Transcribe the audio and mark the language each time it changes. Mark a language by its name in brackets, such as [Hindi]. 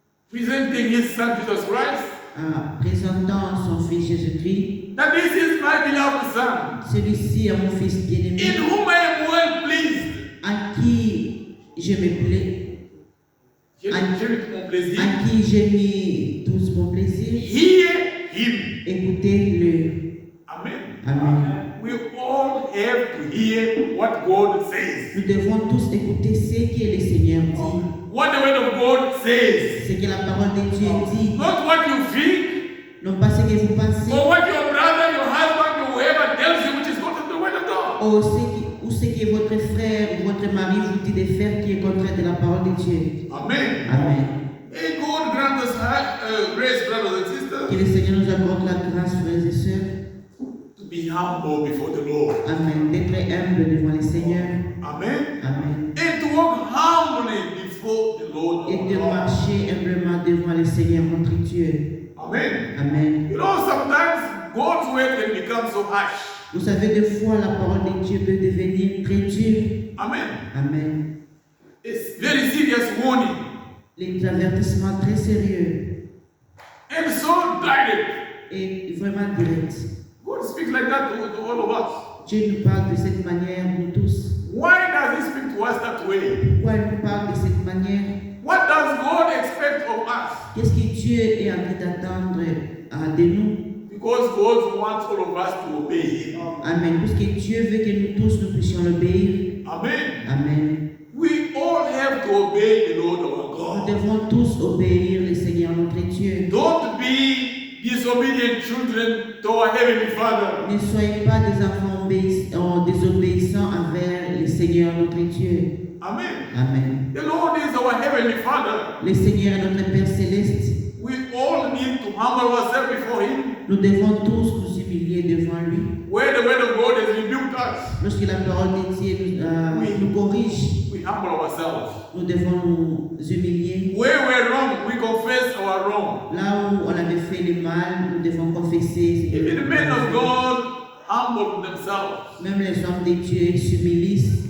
[English] presenting His Son Jesus Christ, [French] présentant son Fils Jésus-Christ, [English] that this is my beloved Son, [French] celui-ci est mon Fils [English] in [French] bien-aimé, [English] whom I am well pleased. [French] à qui je me plais, J'ai mon plaisir. à qui j'ai mis tout mon plaisir. [English] Hear Him. [French] Écoutez-le. Amen. Amen. [English] We all have to hear what God says. [French] Nous devons tous écouter ce que le Seigneur dit, [English] What the Word of God says. [French] ce que la parole de Dieu dit, [English] Not what you think, [French] non pas ce que vous pensez, [English] or what your brother, your husband, or whoever tells you, which is not the Word of God. [French] ou ce que votre frère ou votre mari vous dit de faire qui est contraire de la parole de Dieu. Amen. Amen. [English] May God grant us grace, brothers and [French] Que [English] sisters, [French] le Seigneur nous accorde la grâce, frères et sœurs. [English] to be humble before the Lord. Amen. [French] D'être humble devant le Seigneur. Amen. Amen. [English] And to walk humbly before the Lord. [French] Et de [English] our God. [French] marcher humblement devant le Seigneur notre Dieu. Amen. Amen. [English] You know, sometimes God's word can become so harsh. [French] Vous savez, des fois, la parole de Dieu peut devenir très dure. Amen. Amen. [English] It's very serious warning. [French] Les avertissements très sérieux [English] And so direct. [French] et vraiment directs. [English] God speaks like that to all of us. [French] Dieu nous parle de cette manière, nous tous. [English] Why does He speak to us that way? [French] Pourquoi il nous parle de cette manière? [English] What does God expect of us? [French] Qu'est-ce que Dieu est en train d'attendre de nous. [English] Because God wants all of us to obey Him. Amen. [French] Parce que Dieu veut que nous tous nous puissions l'obéir. Amen. Amen. [English] We all have to obey the Lord our [French] Nous [English] God. [French] devons tous obéir le Seigneur notre Dieu. [English] Don't be disobedient children to our Heavenly Father. [French] Ne soyez pas des enfants désobéissants envers le Seigneur notre Dieu. Amen. Amen. [English] The Lord is our Heavenly Father. [French] Le Seigneur est notre Père céleste. [English] We all need to humble ourselves before Him. [French] Nous devons tous nous humilier devant lui. [English] Where the Word of God has rebuked us, [French] Lorsque la parole de Dieu nous corrige, [English] we humble ourselves. [French] nous devons nous humilier. [English] Where we're wrong, we confess our wrong. [French] Là où on avait fait le mal, nous devons confesser. [English] Even the men of God humble themselves. [French] Même les hommes de Dieu s'humilient.